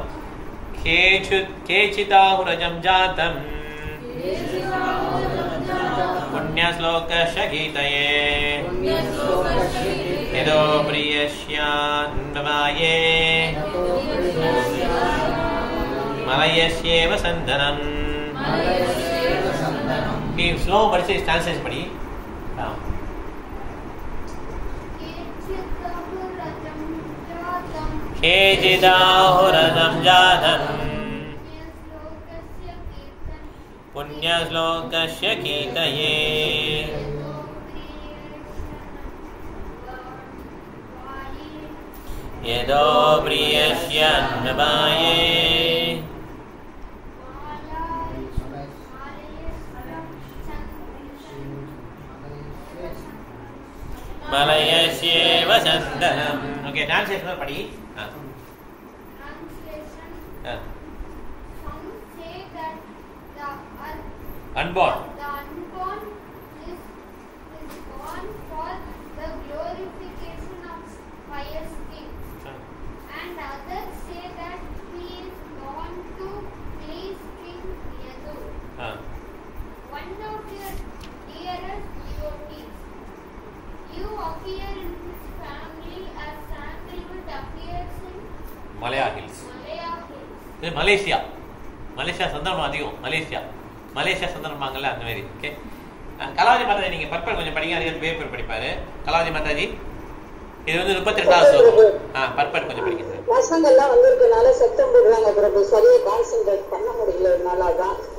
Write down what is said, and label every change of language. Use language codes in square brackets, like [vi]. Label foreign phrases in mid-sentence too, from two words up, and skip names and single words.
[sa] केचिदाहुरजं जातं पुण्यश्लोकस्य कीर्तये यदोः प्रियस्यान्वाये मलयस्येव चन्दनम्. [ta] நீ ஸ்லோ படிச்சு டிரான்ஸ்லேஷன் படி. [sa] केचिदाहुरजं जातं पुण्यश्लोकस्य कीर्तये यदो प्रियस्य अन्नपाये मलयस्येव चन्दनम्. [hi] ओके, ट्रांसलेशन पढ़ी. Unborn. [en] The unborn is born for the glorification of pious kings. And others say that he is born to please King Yadu. One of your dearest devotees. You appear in his family as sandalwood appears in Malaya Hills. [ta] இது மலேசியா சந்தனம் அதிகம். மலேசியா சந்தனம் வாங்கல அந்த மாதிரி. ஓகே, கலாவதி மாதாஜி நீங்க பர்பல் கொஞ்சம் படிங்க, அதுக்கு பேப்பர் படிப்பாரு கலாவதி மாதாஜி. இது வந்து 32வது ஸ்லோகம். பர்பல் கொஞ்சம் படிங்க சார். பசங்கள்லாம் வந்திருக்கனால சத்தம் போடுறாங்க பிரபு, சரியா கான்சென்ட்ரேட் பண்ண முடியல, அதனால தான்